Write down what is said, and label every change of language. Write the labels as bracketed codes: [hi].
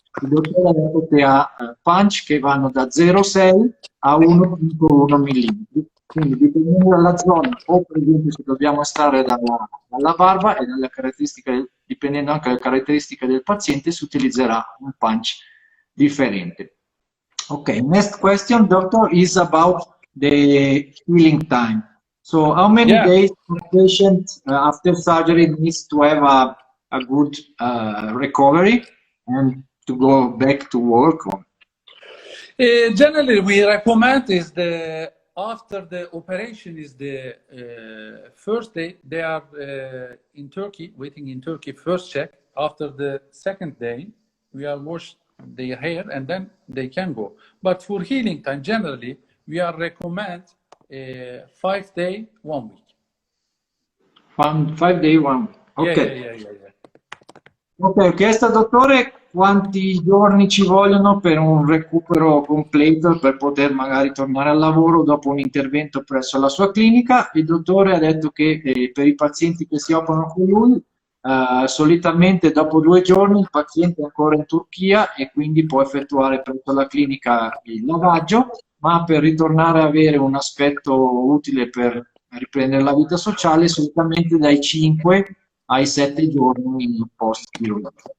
[it] Il dottore ha detto che ha punch che vanno da 0,6 a 1,1 mm. Quindi dipendendo dalla zona, o per esempio se dobbiamo stare dalla barba e dipendendo anche dalle caratteristiche del paziente, si utilizzerà un punch differente. [en] Okay, next question, doctor, is about the healing time. So how many Yeah. days the patient after surgery needs to have a good recovery and to go back to work? Generally, we recommend is after the operation is the first day. They are in Turkey, waiting in Turkey, first check. After the second day, we are wash their hair and then they can go. But for healing time, generally, we are recommend 5 day, 1 week. 5 day, 1 week. Ok. Yeah. [it] Ok, ho chiesto al dottore quanti giorni ci vogliono per un recupero completo per poter magari tornare al lavoro dopo un intervento presso la sua clinica. Il dottore ha detto che per i pazienti che si operano con lui, solitamente dopo 2 giorni il paziente è ancora in Turchia e quindi può effettuare presso la clinica il lavaggio, ma per ritornare a avere un aspetto utile per riprendere la vita sociale, solitamente dai 5 ai 7 giorni post chirurgia.